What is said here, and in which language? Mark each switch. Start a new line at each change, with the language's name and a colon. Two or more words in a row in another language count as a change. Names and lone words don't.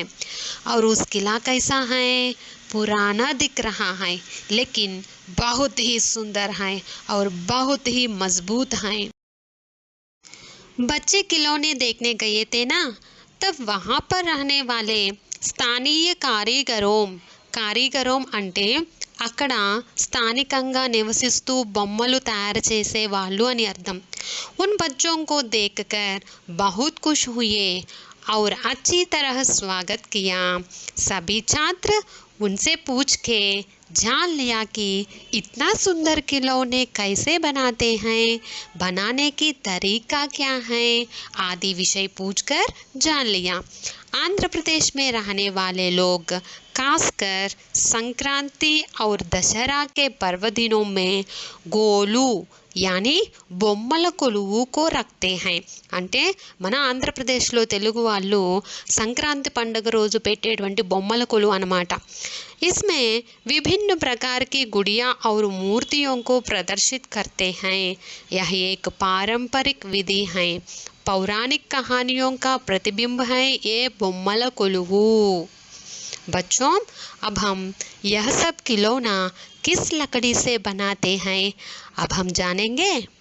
Hindi: और उस किला कैसा है? पुराना दिख रहा है, लेकिन बहुत ही सुंदर है और बहुत ही मजबूत है। बच्चे खिलौने देखने गए थे ना, तब वहाँ पर रहने वाले स्थानीय कारीगरों
Telugu: అంటే అక్కడ స్థానికంగా నివసిస్తూ బొమ్మలు తయారు చేసే వాళ్ళు అని అర్థం।
Hindi: उन बच्चों को देखकर बहुत खुश हुए और अच्छी तरह स्वागत किया। सभी छात्र उनसे पूछ के जान लिया कि इतना सुंदर खिलौने कैसे बनाते हैं, बनाने की तरीका क्या है आदि विषय पूछकर जान लिया। आंध्र प्रदेश में रहने वाले लोग खासकर संक्रांति और दशहरा के पर्व दिनों में गोलू यानी
Telugu: బొమ్మల కొలువు
Hindi: को रखते हैं।
Telugu: అంటే మన ఆంధ్రప్రదేశ్లో తెలుగు వాళ్ళు సంక్రాంతి పండుగ రోజు పెట్టేటువంటి బొమ్మల కొలువు అన్నమాట।
Hindi: इसमें विभिन्न प्रकार की गुड़िया और मूर्तियों को प्रदर्शित करते हैं। यह एक पारंपरिक विधि है। पौराणिक कहानियों का प्रतिबिंब है ये
Telugu: బొమ్మల కొలువు।
Hindi: बच्चों, अब हम यह सब खिलौना किस लकड़ी से बनाते हैं अब हम जानेंगे।